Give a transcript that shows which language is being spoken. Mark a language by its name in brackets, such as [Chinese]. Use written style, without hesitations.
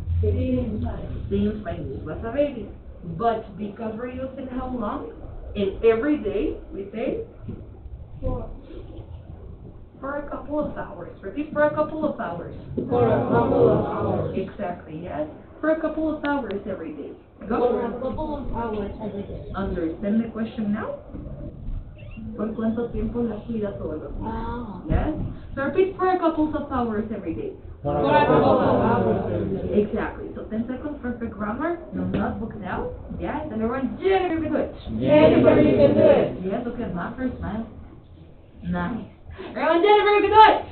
[English] Since my niece was a baby. But because we're using how long, and every day, we say for a couple of hours. Repeat, for a couple of hours. For a couple of hours. Exactly, yes. For a couple of hours every day. Go. For a couple of hours every day. Understand the question now? [Spanish] ¿Por cuánto tiempo la cuida todos los días? Ah. [English] Yes? So repeat, for a couple of hours every day. For For a couple of hours. Exactly. So 10 seconds for the grammar. No notebook now. Yes? And everyone, Jennifer, you can do it. Jennifer, you can do it. Yes, look at my first smile. Nice. Everyone, Jennifer, you can do it.